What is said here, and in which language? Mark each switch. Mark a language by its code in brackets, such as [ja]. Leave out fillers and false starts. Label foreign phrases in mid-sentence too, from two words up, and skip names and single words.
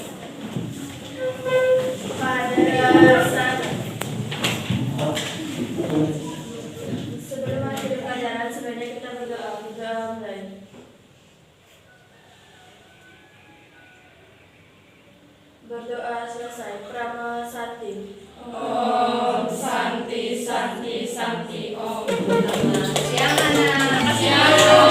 [id] Sebelum akhir pelajaran sebenarnya kita berdoa mulai. Berdoa selesai. [sa] Prama Santi. Om Santi Santi Santi Om. [id] Siang anak.